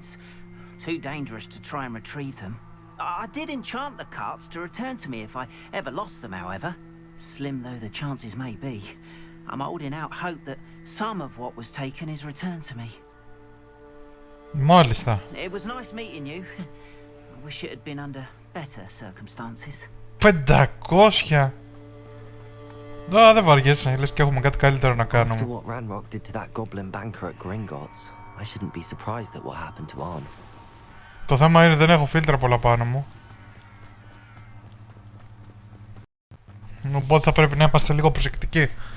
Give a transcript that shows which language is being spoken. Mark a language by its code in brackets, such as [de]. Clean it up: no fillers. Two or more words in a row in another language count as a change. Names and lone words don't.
[en] Too dangerous to try and retrieve them. I did enchant the carts to return to me if I ever lost them, however. Slim though the chances may be, I'm holding out hope that some of what was taken is returned to me. [el] Μάλιστα. [en] It was nice meeting you. I wish it had been under better circumstances. 500! [el] Δεν βαριέσαι, λες και έχουμε κάτι καλύτερο να [en] After [el] κάνουμε. [en] what Ranrock did to that goblin banker at Gringotts, I shouldn't be surprised at what happened to Arn. [el] Το θέμα είναι δεν έχω φίλτρα πολλά πάνω μου. Οπότε θα πρέπει να είμαστε λίγο προσεκτικοί.